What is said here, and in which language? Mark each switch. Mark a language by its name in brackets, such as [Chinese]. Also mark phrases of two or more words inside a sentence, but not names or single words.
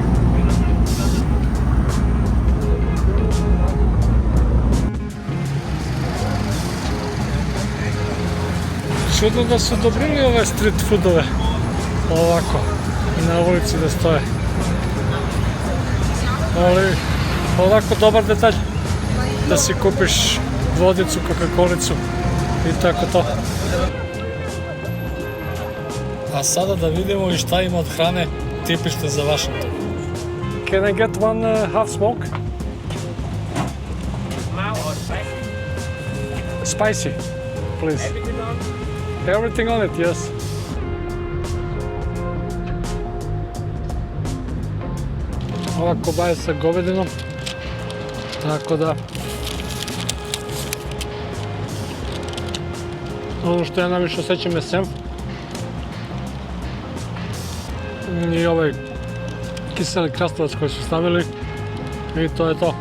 [Serbian] Čudno da su dobrili ove [English] street foodove [Serbian] ovako na ulici da stoje. Ali ovako dobar detalj da si kupiš vodicu, Coca-Colicu i tako to. A sada da vidimo i šta ima od hrane tipične za Washington. [English] Can I get one half smoke? Spicy, please. Everything on it, yes. [Serbian] Ova kobaja je sa govedinom, tako da ono što ja najviše osjećam je senf i ovaj kiseli krastavac koji su stavili i to je to.